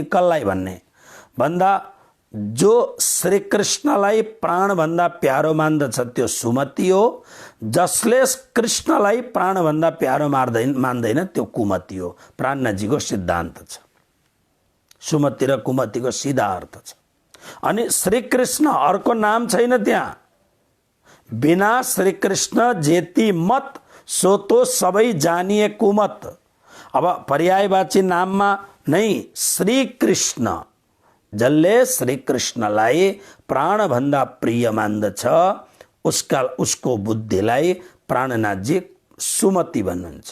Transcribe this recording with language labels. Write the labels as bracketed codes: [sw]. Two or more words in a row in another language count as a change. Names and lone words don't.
[ne] कसलाई भन्ने भन्दा जो श्री कृष्णलाई प्राणभन्दा प्यारो मान्दछ त्यो सुमति हो। जसले कृष्णलाई प्राणभन्दा प्यारो मान्दैन त्यो कुमति हो। प्राणनाथजीको सिद्धान्त छ। सुमति र कुमतिको सिधा अर्थ छ। अनि श्री कृष्ण अर्को नाम छैन त्यहाँ। बिना श्री कृष्ण जेती मत सो तो सबै जानिए कुमत। अब पर्यायवाची नाममा नै श्री कृष्ण, जसले श्री कृष्णलाई प्राणभन्दा प्रिय मान्दछ उसको बुद्धिलाई प्राणनाथजी सुमति भन्नुहुन्छ।